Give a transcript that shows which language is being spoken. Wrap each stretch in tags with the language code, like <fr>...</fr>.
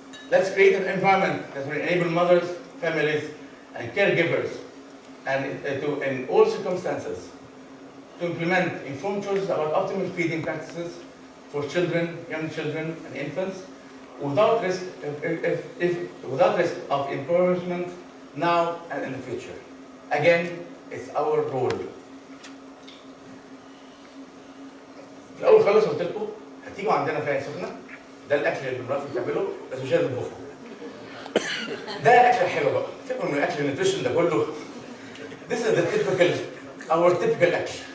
<en>Let's create an environment that will enable mothers, families, and caregivers, and in all circumstances, to implement informed choices about optimal feeding practices for children, young children, and infants, without risk of impoverishment now and in the future. Again, It's our role.</en> <ar>في الأول خالص قلت لكم هتيجوا عندنا في عين سخنة، ده الأكل اللي مراتي بتعمله بس مش لازم تطبخه. ده الأكل الحلو بقى، سيبكم من الأكل النيوتريشن ده كله.</ar> <en>This is the typical our typical أكل.</en>